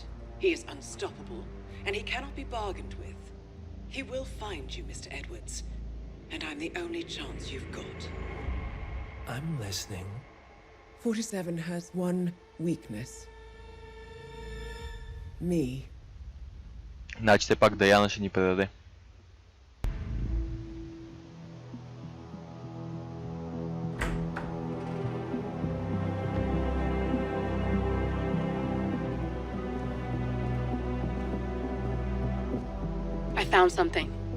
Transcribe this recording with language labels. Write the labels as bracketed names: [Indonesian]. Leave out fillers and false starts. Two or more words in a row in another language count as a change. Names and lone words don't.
[English] He is unstoppable, and he cannot be bargained with. He will find you, Mr. Edwards, and I'm the only chance you've got. I'm listening. 47 has one weakness. Me. [Bulgarian] Значи все пак Даяна ще ни предаде. [English] I found something.